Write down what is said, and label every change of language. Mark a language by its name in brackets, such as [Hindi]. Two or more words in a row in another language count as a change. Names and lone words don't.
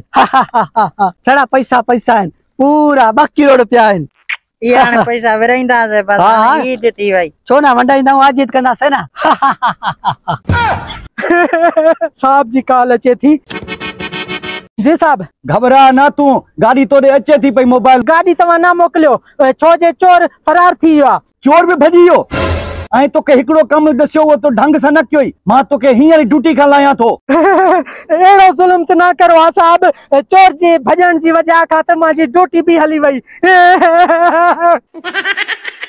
[Sindhi] छड़ा पैसा पैसा आहिनि, पूरा 2 करोड़ रुपया आहिनि। ये हाणे पैसा विराईंदासीं बस। हाँ। ईद थी वई, छो न वंडाईंदाऊं, आजीत कंदासीं न। साहब जी कॉल अचे थी। जी साहब। घबरा ना, तू गाड़ी तोड़े अचे थी पई मोबाइल। गाड़ी तव्हां न मोकिलियो, छो जे चोर फरार थी वियो आ। चोर भी भॼी वियो ऐं तोखे हिकिड़ो कम ॾसियो हो तो ढंग सां न कयो ई। मां तोखे हींअर ड्यूटी खां लायां थो। अहिड़ो ज़ुल्म त न करो आ साहब, चोर जे भॼण जी वजह खां त मुंहिंजी ड्यूटी भी हली वई।